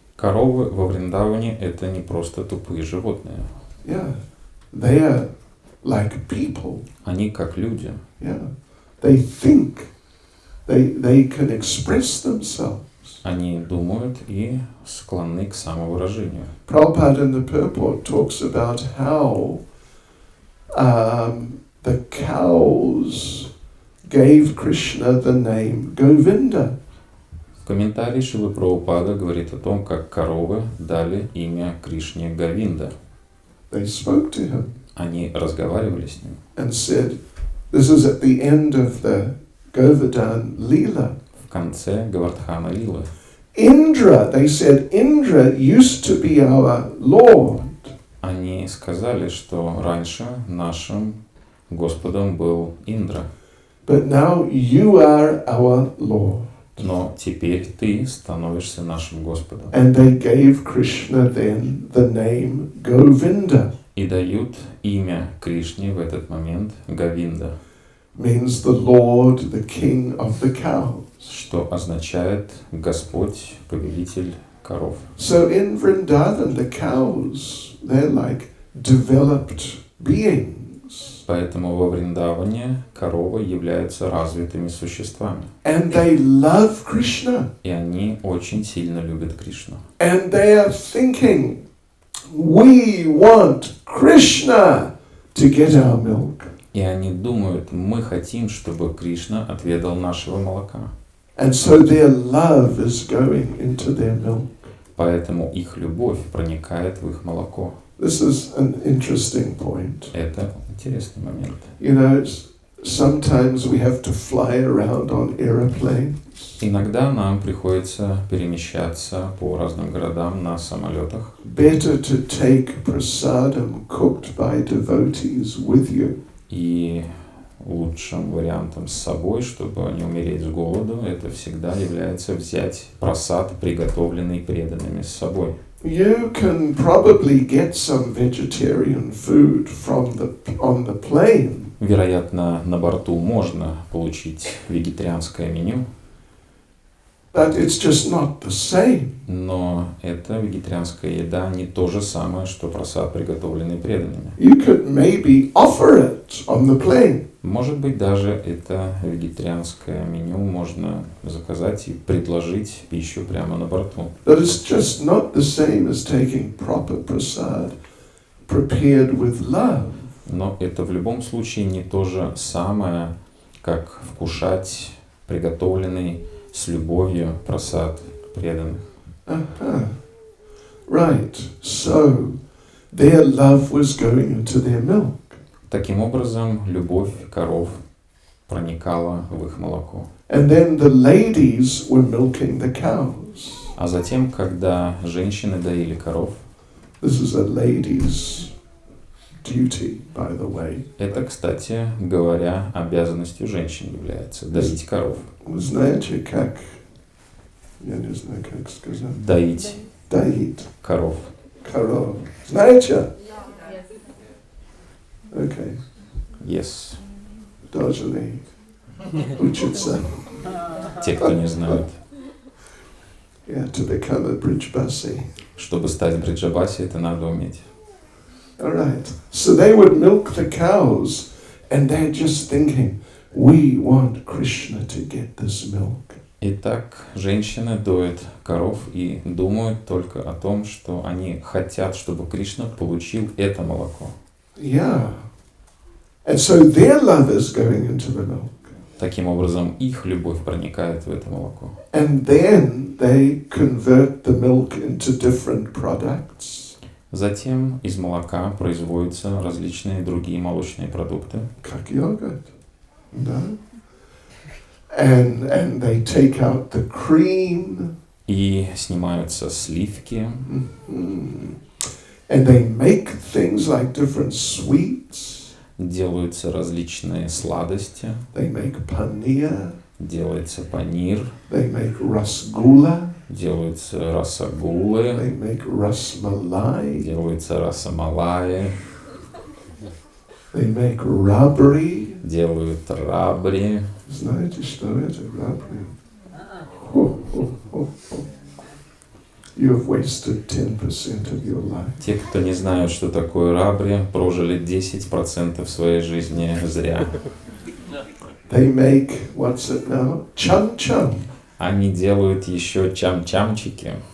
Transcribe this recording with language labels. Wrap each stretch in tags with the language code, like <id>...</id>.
<ru>коровы во Вриндаване это не просто тупые животные.</ru> <en>Yeah, they are like people.</en> <ru>Они как люди.</ru> <en>Yeah, they think, they can express themselves.</en> <ru>Они думают и склонны к самовыражению.</ru> <en>Prabhupada in the purport talks about how the cows gave Krishna the name Govinda.</en> <ru>В комментарии Шрилы Прабхупада говорит о том, как коровы дали имя Кришне Говинда.</ru> <en>They spoke to him</en> <ru>Они разговаривали с ним.</ru> <en>and said, this is at the end of the Govardhan Leela.</en> <ru>В конце Гавардхана Лилы.</ru> <en>Indra, they said, Indra used to be our Lord.</en> <ru>Они сказали, что раньше нашим Господом был Индра,</ru> <en>But now you are our Lord.</en> <ru>но теперь ты становишься нашим Господом.</ru> <en>And they gave Krishna then the name Govinda.</en> <ru>И дают имя Кришне в этот момент Говинда,</ru> <en>Means the Lord, the King of the cows.</en> <ru>что означает Господь, повелитель коров.</ru> <en>So in Vrindavan, the cows, they're like developed beings.</en> <ru>Поэтому во Вриндаване коровы являются развитыми существами.</ru> <en>And they love Krishna.</en> <ru>И они очень сильно любят Кришну.</ru> <en>And they are thinking, we want Krishna to get our milk.</en> <ru>И они думают, мы хотим, чтобы Кришна отведал нашего молока.</ru> <en>And so their love is going into their milk.</en> <ru>Поэтому их любовь проникает в их молоко.</ru> <en>This is an interesting point.</en> <ru>Это интересный момент.</ru> <en>You know, sometimes we have to fly around on airplanes.</en> <ru>Иногда нам приходится перемещаться по разным городам на самолетах.</ru> <en>Better to take prasadam cooked by devotees with you.</en> <ru>И лучшим вариантом с собой, чтобы не умереть с голоду, это всегда является взять прасад, приготовленный преданными, с собой.</ru> <en>You can probably get some vegetarian food on the plane.</en> <ru>Вероятно, на борту можно получить вегетарианское меню,</ru> <en>But it's just not the same.</en> <ru>но эта вегетарианская еда не то же самое, что прасад, приготовленный преданными.</ru> <en>You could maybe offer it on the plane.</en> <ru>Может быть, даже это вегетарианское меню можно заказать и предложить пищу прямо на борту.</ru> <en>But it's just not the same as taking proper prasad prepared with love.</en> <ru>Но это в любом случае не то же самое, как вкушать приготовленный с любовью прасад преданных.</ru> <en>Right. So their love was going into their milk.</en> <ru>Таким образом, любовь коров проникала в их молоко.</ru> <en>And then the ladies were milking the cows.</en> <ru>А затем, когда женщины доили коров,</ru> <en>This is a lady's duty, by the way.</en> <ru>это, кстати говоря, обязанностью женщин является доить коров. Вы знаете, как... Я не знаю, как сказать. Доить Доить коров. коров. Знаете?</ru> <en>Okay. Yes.</en> <ru>Должны учиться. Те, кто не знают.</ru> <en>Yeah, to become a bridgebasi.</en> <ru>Чтобы стать бриджабаси, это надо уметь.</ru> <en>All right. So they would milk the cows, and they're just thinking, we want Krishna to get this milk.</en> <ru>Итак, женщины доят коров и думают только о том, что они хотят, чтобы Кришна получил это молоко.</ru> <en>Yeah. And so their love is going into the milk.</en> <ru>Таким образом, их любовь проникает в это молоко.</ru> <en>And then they convert the milk into different products.</en> <ru>Затем из молока производятся различные другие молочные продукты. Как yogurt. No?</ru> <en>And they take out the cream.</en> <ru>И снимаются сливки. Mm-hmm.</ru> <en>And they make things like different sweets.</en> <ru>Делаются различные сладости.</ru> <en>They make paneer.</en> <ru>Делается панир.</ru> <en>They make rasgulla.</en> <ru>Делаются расагулы.</ru> <en>They make rasmalai.</en> <ru>Делаются расамалаи.</ru> <en>They make rabri.</en> <ru>Делают рабри. Знаете, что это rabri?</ru> <en>You have wasted 10% of your life.</en> <ru>Те, кто не знают, что такое рабри, прожили 10% своей жизни зря.</ru> <en>They make, what's it now? Cham-cham.</en> <ru>Они делают еще чам-чамчики.</ru>